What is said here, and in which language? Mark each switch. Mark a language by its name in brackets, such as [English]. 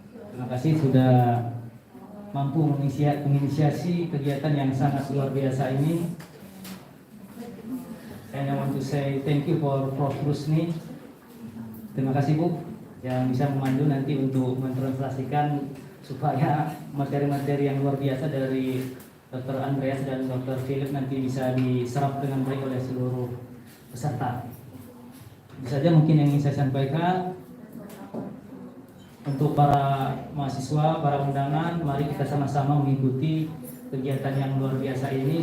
[Indonesian] Terima kasih sudah mampu menginisiasi kegiatan yang sangat luar biasa ini. [English] And I want to say thank you for Prof. Rusni. [Indonesian] Terima kasih Bu yang bisa memandu nanti untuk mentranslasikan supaya materi-materi yang luar biasa dari Dr. Andreas dan Dr. Philip nanti bisa diserap dengan baik oleh seluruh peserta. Itu saja mungkin yang ingin saya sampaikan. Untuk para mahasiswa, para undangan, mari kita sama-sama mengikuti kegiatan yang luar biasa ini.